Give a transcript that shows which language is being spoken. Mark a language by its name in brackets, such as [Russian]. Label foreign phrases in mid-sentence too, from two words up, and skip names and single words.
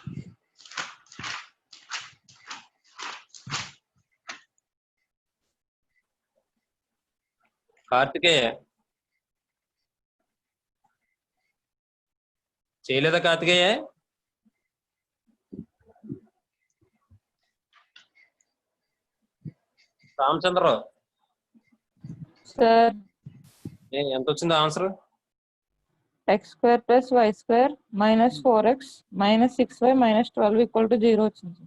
[Telugu] కార్తికేయ చేయలేదా? కార్తికేయ రామచంద్రరావు సార్ ఎంత వచ్చింది ఆన్సర్? x² + y² - 4x - 6y - 12 = 0 వచ్చింది.